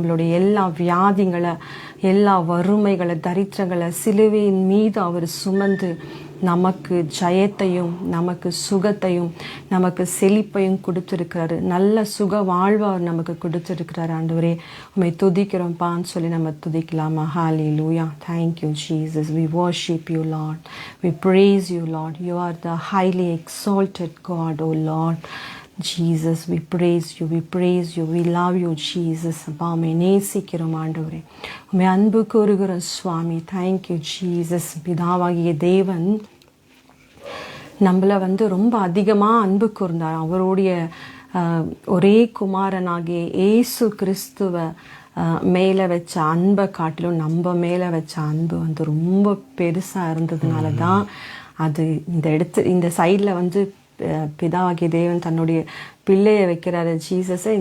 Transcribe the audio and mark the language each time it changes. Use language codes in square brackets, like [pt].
[ta] நம்மளுடைய எல்லா வியாதிகளை, எல்லா வறுமைகளை, தரித்திரங்களை சிலுவையின் மீது அவர் சுமந்து நமக்கு ஜெயத்தையும், நமக்கு சுகத்தையும், நமக்கு செழிப்பையும் கொடுத்துருக்கிறாரு. நல்ல சுக வாழ்வை அவர் நமக்கு கொடுத்துருக்கிறார். ஆண்டவரே, உண்மை துதிக்கிறோம்ப்பான்னு சொல்லி நம்ம துதிக்கலாமா? [en] Hallelujah. Thank you Jesus. We worship you, Lord. We praise you, Lord. You are the highly exalted God, O Lord. Jesus, we praise you, we praise you, we love you, Jesus. [ta] அப்பா, உம்மை நேசிக்கிறோம் ஆண்டவரே, உம்மை அன்பு கூறுகிறோம் சுவாமி. [en] Thank you Jesus. [ta] பிதாவாகிய தேவன் நம்மளை ரொம்ப அதிகமாக அன்பு கூர்ந்தார். அவருடைய ஒரே குமாரனாகிய இயேசு கிறிஸ்துவை மேலே வச்ச அன்பை காட்டிலும் நம்ம மேலே வச்ச அன்பு ரொம்ப பெருசாக இருந்ததுனால தான் அது இந்த சைடில் பிதாவாகிய தேவன் தன்னுடைய பிள்ளையை வைக்கிறாரு, ஜீசஸை.